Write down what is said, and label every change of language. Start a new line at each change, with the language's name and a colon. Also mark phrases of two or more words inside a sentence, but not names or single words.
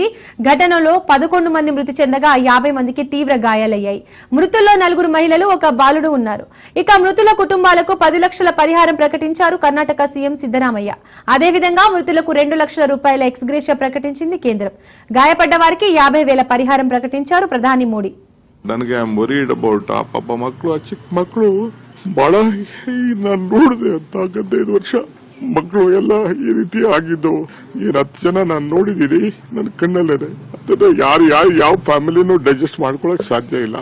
Telugu: ఘటనలో 11 మంది మృతి చెందగా 50 మందికి తీవ్ర గాయాలయ్యాయి. మృతుల్లో 4 మహిళలు, 1 బాలుడు ఉన్నారు. ఇక మృతుల కుటుంబాలకు 10 లక్షల పరిహారం ప్రకటించారు కర్ణాటక సీఎం సిద్ధరామయ్య. అదేవిధంగా మృతులకు 2 లక్షల రూపాయల ఎక్స్గ్రేషియా ప్రకటించింది కేంద్రం. గాయపడ్డ వారికి 50,000 పరిహారం ప్రకటించారు ప్రధాని మోడీ.
Kannada: ನನಗೆ
English: I am worried about
Kannada: ಆ ಪಾಪ ಮಕ್ಕಳು, ಆ ಚಿಕ್ಕ ಮಕ್ಕಳು ಬಹಳ ನಾನು ನೋಡಿದೆ ಅಂತ 15 ವರ್ಷ ಮಕ್ಕಳು ಎಲ್ಲ ಈ ರೀತಿ ಆಗಿದ್ದು. 10 ಜನ ನಾನು ನೋಡಿದೀನಿ ನನ್ನ ಕಣ್ಣಲ್ಲೇನೆ. ಅದನ್ನ ಯಾರು ಯಾವ ಫ್ಯಾಮಿಲಿನೂ ಡೈಜೆಸ್ಟ್ ಮಾಡ್ಕೊಳಕ್ ಸಾಧ್ಯ ಇಲ್ಲ.